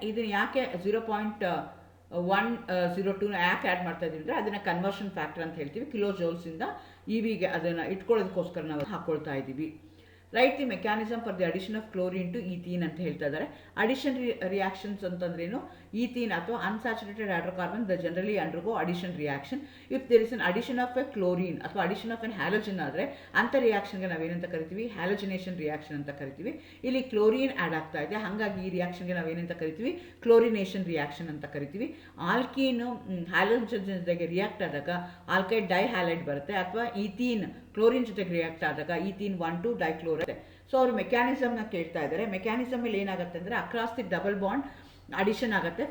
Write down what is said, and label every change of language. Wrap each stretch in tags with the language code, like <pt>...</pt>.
<kn>ಇದನ್ನು ಯಾಕೆ 0.102 ಯಾಕೆ ಆ್ಯಡ್ ಮಾಡ್ತಾ ಇದ್ದೀವಿ ಅಂದರೆ ಅದನ್ನು ಕನ್ವರ್ಷನ್ ಫ್ಯಾಕ್ಟರ್ ಅಂತ ಹೇಳ್ತೀವಿ. ಕಿಲೋ ಜೌಲ್ಸಿಂದ ಇವಿಗೆ ಅದನ್ನು ಇಟ್ಕೊಳ್ಳೋದಕ್ಕೋಸ್ಕರ ನಾವು ಹಾಕ್ಕೊಳ್ತಾ ಇದ್ದೀವಿ.</kn> <en>write the mechanism for the addition of chlorine to ethene</en> <kn>ಅಂತ ಹೇಳ್ತಾ ಇದ್ದಾರೆ. ಅಡಿಷನ್ ರಿಯಾಕ್ಷನ್ಸ್ ಅಂತಂದ್ರೇನು,</kn> <en>ethene ಅಥವಾ unsaturated hydrocarbon they generally undergo addition reaction. If there is an addition of a chlorine ಅಥವಾ addition of an halogen</en> <kn>ಆದರೆ ಅಂಥ ರಿಯಾಕ್ಷನ್ಗೆ ನಾವೇನಂತ ಕರಿತೀವಿ, ಹ್ಯಾಲೋಜಿನೇಷನ್ ರಿಯಾಕ್ಷನ್ ಅಂತ ಕರಿತೀವಿ. ಇಲ್ಲಿ ಕ್ಲೋರಿನ್ ಆ್ಯಡ್ ಆಗ್ತಾ ಇದೆ, ಹಾಗಾಗಿ ಈ ರಿಯಾಕ್ಷನ್ಗೆ ನಾವೇನಂತ ಕರಿತೀವಿ, ಕ್ಲೋರಿನೇಷನ್ ರಿಯಾಕ್ಷನ್ ಅಂತ ಕರಿತೀವಿ. ಆಲ್ಕೀನು ಹ್ಯಾಲೋಜನ್ ಜೊತೆಗೆ ರಿಯಾಕ್ಟ್ ಆದಾಗ ಆಲ್ಕೈಡ್ ಡೈಹ್ಯಾಲೈಡ್ ಬರುತ್ತೆ, ಅಥವಾ ಈಥೀನ್ ಕ್ಲೋರಿನ್ ಜೊತೆಗೆ ರಿಯಾಕ್ಟ್ ಆದಾಗ ಈಥೀನ್ 1,2 ಡೈಕ್ಲೋರೈಡ್. ಸೊ ಅವರು ಮೆಕ್ಯಾನಿಸಮ್ನ ಕೇಳ್ತಾ ಇದ್ದಾರೆ. ಮೆಕ್ಯಾನಿಸಮಲ್ಲಿ ಏನಾಗುತ್ತೆ ಅಂದರೆ across the double bond addition ಆಗುತ್ತೆ.</kn>